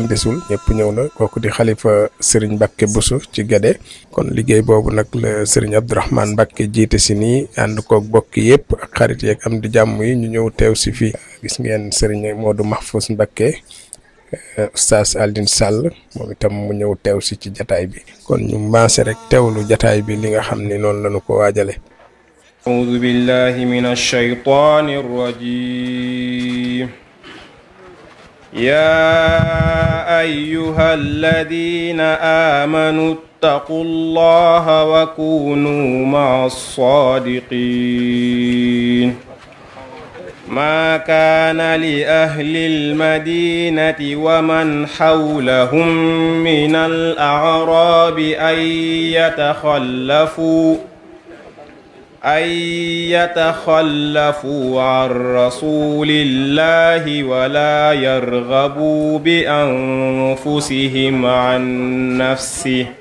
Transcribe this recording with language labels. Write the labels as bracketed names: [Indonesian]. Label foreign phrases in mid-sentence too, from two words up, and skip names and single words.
[Wolof] desul ñëpp ñëw na kooku di xalifa Serigne Mbacké Bousso ci Guédé kon liggéey boobu nag la Serigne Abdourahmane Mbacké jiite si nii ànd koog bokk yëpp ak xarit yeeg am di jàmm yi ñu ñëw teew si fii gis ngeen Serigne Modou Mahfous Mbacké Oustaz Aldine Sall moom itam mu ñëw teew si ci jataay bi kon ñu maase rek teewlu jataay bi li nga xam ni noonu lañu ko waajale [Arabic] أعوذ بالله من الشيطان الرجيم يا أيها الذين آمنوا اتقوا الله وكونوا مع الصادقين ما كان لأهل المدينة ومن حولهم من الأعراب أن يتخلفوا عن رسول الله ولا يرغبوا بأنفسهم عن نفسه